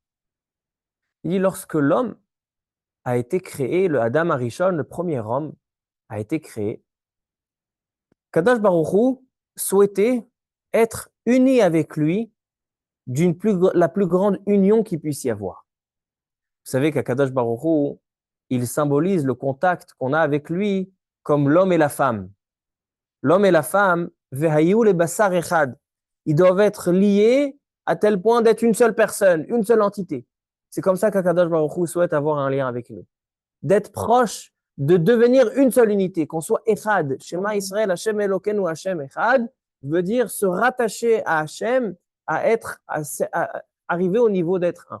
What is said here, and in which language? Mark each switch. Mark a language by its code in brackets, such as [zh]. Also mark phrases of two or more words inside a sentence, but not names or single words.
[fr] Il dit lorsque l'homme a été créé, le [he] אדם הראשון, [fr] le premier homme, a été créé, [he] קדוש ברוך הוא [fr] souhaitait être uni avec lui la plus grande union qu'il puisse y avoir. Vous savez qu' [he] הקדוש ברוך הוא, [fr] il symbolise le contact qu'on a avec lui comme l'homme et la femme. L'homme et la femme, [he] והיו לבשר אחד, [fr] ils doivent être liés à tel point d'être une seule personne, une seule entité. C'est comme ça qu' [he] הקדוש ברוך הוא [fr] souhaite avoir un lien avec nous. D'être proche, de devenir une seule unité, qu'on soit echad. [he] שמע ישראל, השם אלוקינו, השם אחד, [fr] veut dire se rattacher à Hashem, à arriver au niveau d'être un.